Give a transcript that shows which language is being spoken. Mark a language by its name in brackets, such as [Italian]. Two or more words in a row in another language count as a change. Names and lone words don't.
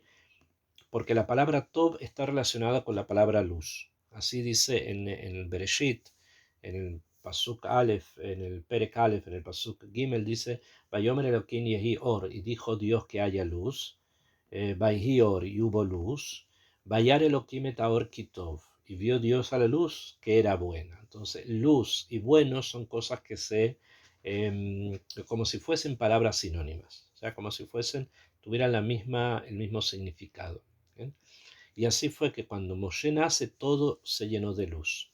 [Spanish] Porque la palabra Tov está relacionada con la palabra luz. Así dice en el Bereshit, en el [Hebrew] פסוק אלף, [Spanish] en el [Hebrew] פרק אלף, [Spanish] en el [Hebrew] פסוק גימל, [Spanish] dice, [Hebrew] ויאמר אלקים יהי אור, [Spanish] y dijo Dios que haya luz, [Hebrew] ויהי אור, [Spanish] y hubo luz, [Hebrew] וירא אלקים את האור כי טוב, [Spanish] y vio Dios a la luz que era buena. Entonces, luz y bueno son cosas que como si fuesen palabras sinónimas, o sea, como si tuvieran el mismo significado. ¿Bien? Y así fue que cuando Moshe nace, todo se llenó de luz.